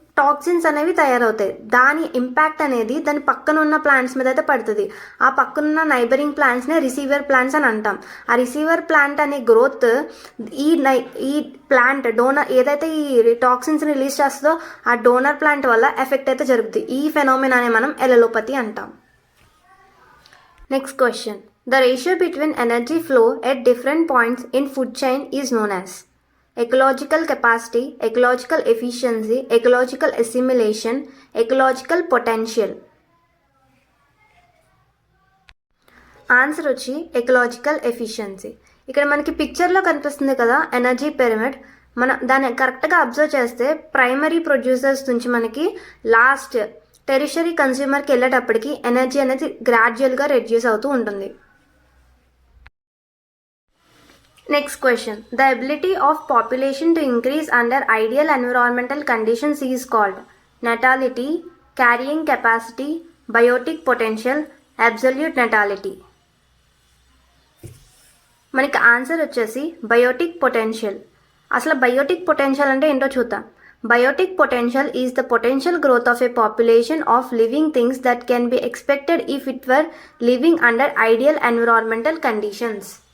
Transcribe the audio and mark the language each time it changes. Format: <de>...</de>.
<te>Toxins అనేవి తయారవుతాయి. దాని ఇంపాక్ట్ అనేది దాని పక్కన ఉన్న ప్లాంట్స్ మీద అయితే పడుతుంది. ఆ పక్కనున్న నైబరింగ్ ప్లాంట్స్నే రిసీవర్ ప్లాంట్స్ అని అంటాం. ఆ రిసీవర్ ప్లాంట్ అనే గ్రోత్ ఈ ప్లాంట్ డోనర్ ఏదైతే ఈ టాక్సిన్స్ రిలీజ్ చేస్తుందో ఆ డోనర్ ప్లాంట్ వల్ల ఎఫెక్ట్ అయితే జరుగుతుంది. ఈ ఫెనోమినానే మనం ఎలలోపతి అంటాం.</te> <en>Next question. The ratio between energy flow at different points in food chain is known as ecological capacity, ecological efficiency, ecological assimilation, ecological potential.</en> <te>Answer వచ్చి ఎకలాజికల్ ఎఫిషియన్సీ. ఇక్కడ మనకి పిక్చర్లో కనిపిస్తుంది కదా ఎనర్జీ పిరమిడ్. మనం దాన్ని కరెక్ట్గా అబ్జర్వ్ చేస్తే ప్రైమరీ ప్రొడ్యూసర్స్ నుంచి మనకి లాస్ట్ టెరిషరీ కన్స్యూమర్కి వెళ్ళేటప్పటికి ఎనర్జీ అనేది గ్రాడ్యువల్గా రెడ్యూస్ అవుతూ ఉంటుంది.</te> <en>Next question. The ability of population to increase under ideal environmental conditions is called natality, carrying capacity, biotic potential, absolute natality.</en> <te>మనకి ఆన్సర్ వచ్చేసి బయోటిక్ పొటెన్షియల్. అసలు బయోటిక్ పొటెన్షియల్ అంటే ఏంటో చూద్దాం.</te> <en>Biotic potential is the potential growth of a population of living things that can be expected if it were living under ideal environmental conditions.</en>